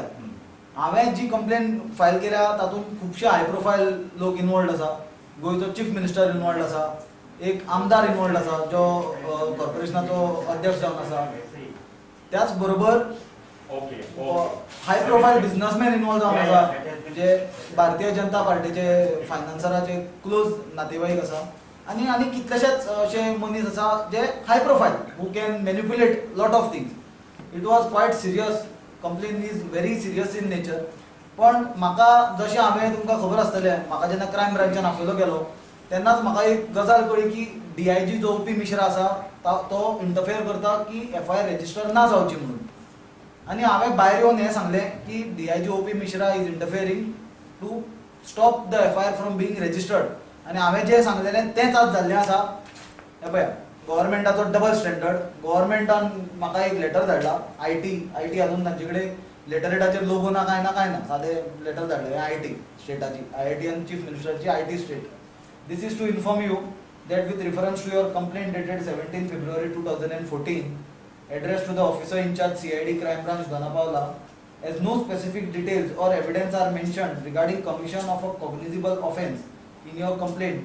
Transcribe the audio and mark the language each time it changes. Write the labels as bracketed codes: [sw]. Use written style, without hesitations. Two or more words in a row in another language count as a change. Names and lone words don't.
[kok] हांवें जी कंप्लेन फायल केल्या तातूंत खुबशे [en] high profile [kok] लोक इनवॉल्ड आसा, गोंयचो [en] chief minister [kok] इनवॉल्ड आसा, एक आमदार इनवॉल्ड आसा जो कॉर्पोरेशनाचो अध्यक्ष जावन आसा, त्याच बरोबर [en] high profile businessman [kok] इनवॉल्व जावन आसा जे भारतीय जनता पार्टीचे फायनान्सराचे क्लोज नातेवाईक आसा आनी कितलेशेच अशे मनीस आसा जे [en] high profile who can manipulate lot of things. It was quite serious, complaint is very serious in nature. [kok] पण म्हाका जशें हांवें तुमकां खबर आसतलें, म्हाका जेन्ना क्रायम ब्रांचान आपयलो गेलो तेन्नाच म्हाका एक गजाल कळ्ळी की DIG जो OP मिश्रा आसा तो इंटरफेयर करता की FIR रजिस्टर ना जावची म्हणून। [en] आनी हांवें भायर येवन हें सांगलें की DIG OP Mishra is interfering to stop the FIR from being registered. [kok] आनी हांवें जें सांगलेलें तेंच आज जाल्लें आसा। हे पळया, गव्हर्मेंटाचो [en] double standard, [kok] गव्हर्मेंटान म्हाका एक लेटर धाडला IT अजून तांचे कडेन लेटरेटाचेर लोगो ना कांय ना सादें लेटर धाडलें IT स्टेटाची, IIT आनी चीफ मिनिस्टरची [en] IT state. This is to inform you that with reference to your complaint dated 17 February 2014 addressed to the officer in charge CID crime branch Dhanapavla, as no specific details or evidence are mentioned regarding commission of a cognizable offence in your complaint.